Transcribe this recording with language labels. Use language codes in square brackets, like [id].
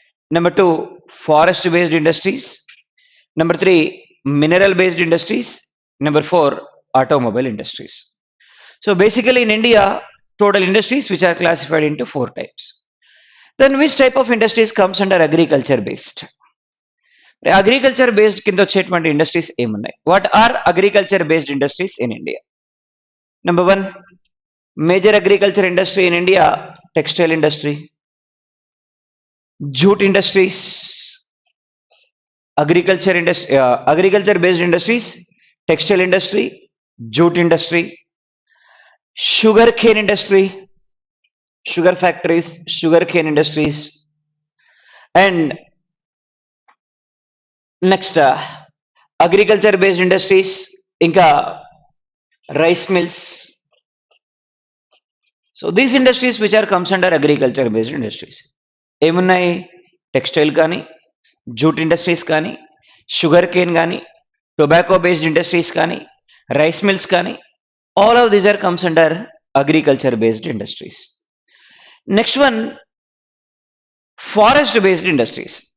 [en] Number 2, forest based industries. Number 3, mineral based industries. Number 4, automobile industries. So basically in India, total industries which are classified into 4 types. Then which type of industries comes under agriculture based? [te] Agriculture based కింద వచ్చేటువంటి industries ఏమున్నాయి? [en] What are agriculture based industries in India? Number 1, major agriculture industry in India, textile industry, jute industries, agriculture based industries, textile industry, jute industry, sugar cane industry, sugar factories, sugar cane industries, and next agriculture based industries ఇంకా rice mills. So these industries which are comes under agriculture based industries ఏమున్నాయి? [te] Textile కానీ, jute industries కానీ, sugar cane కానీ, tobacco based industries కానీ, rice mills కానీ, [en] all of these are comes under agriculture based industries. Next one, forest based industries.